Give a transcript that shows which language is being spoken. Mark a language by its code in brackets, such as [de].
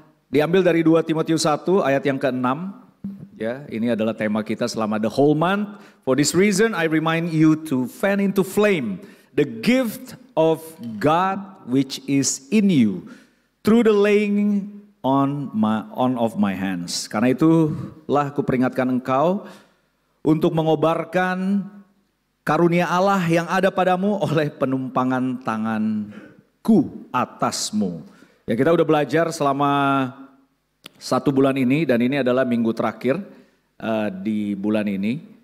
[id] Diambil dari 2 Timotius 1 ayat yang ke-6, ya ini adalah tema kita selama [en] the whole month. For this reason I remind you to fan into flame the gift of God which is in you through the laying on of my hands. [id] Karena itulah aku peringatkan engkau untuk mengobarkan karunia Allah yang ada padamu oleh penumpangan tanganku atasmu. Ya kita udah belajar selama 1 bulan ini dan ini adalah minggu terakhir di bulan ini.